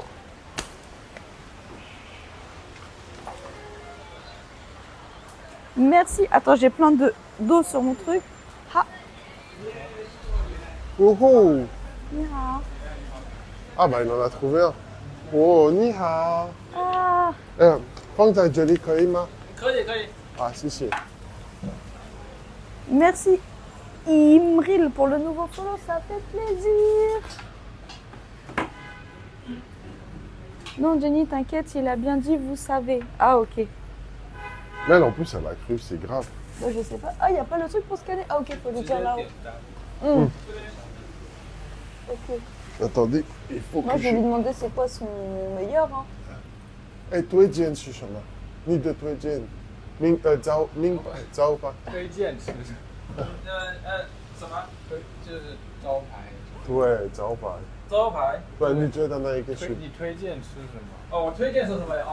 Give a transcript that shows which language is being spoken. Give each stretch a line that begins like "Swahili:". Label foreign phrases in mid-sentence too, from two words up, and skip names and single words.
French: Merci. Attends, j'ai plein d'eau sur mon truc. Ha. Oh oh.
Chinese: 你好.
French: Ah bah il en a trouvé un. Oh,
Chinese: 你好. Ah. 放在这里可以吗？可以可以。啊，谢谢。
French: Merci Imril pour le nouveau follow, ça fait plaisir. Non Jenny, t'inquiète, il a bien dit vous savez. Ah ok. Mais elle, en plus, elle a cru, c'est grave. Moi, je sais pas. Ah, il n'y a pas le truc pour scanner. Ah ok, faut lui dire là-haut.
Chinese: 单。
French: Ok. Attendez, il faut Moi, que je vais lui demander c'est quoi son meilleur. Hein.
Chinese: 哎，推荐是什么？你的推荐，明白招牌。推荐吃什么？什么？就是招牌。对，招牌。招牌。对，你觉得哪一个是？你推荐吃什么？哦，我推荐吃什么呀？